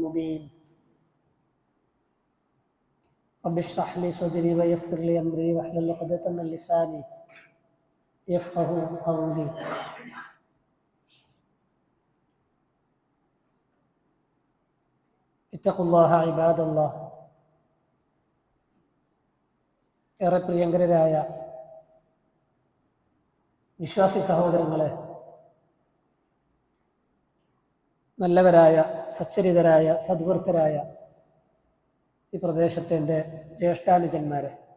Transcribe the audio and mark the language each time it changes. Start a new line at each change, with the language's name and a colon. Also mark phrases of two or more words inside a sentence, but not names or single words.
Arabic: المبين رب اشرح لي صدري ويسر لي أمري واحلل عقدة من لساني يفقهوا قولي. اتقوا الله عباد الله.
Malayalam: ഏറെ പ്രിയങ്കരായ വിശ്വാസി സഹോദരങ്ങളെ, നല്ലവരായ സച്ചരിതരായ സദ്വൃത്തരായ ഈ പ്രദേശത്തെ എൻ്റെ ജ്യേഷ്ഠാനുജന്മാരെ,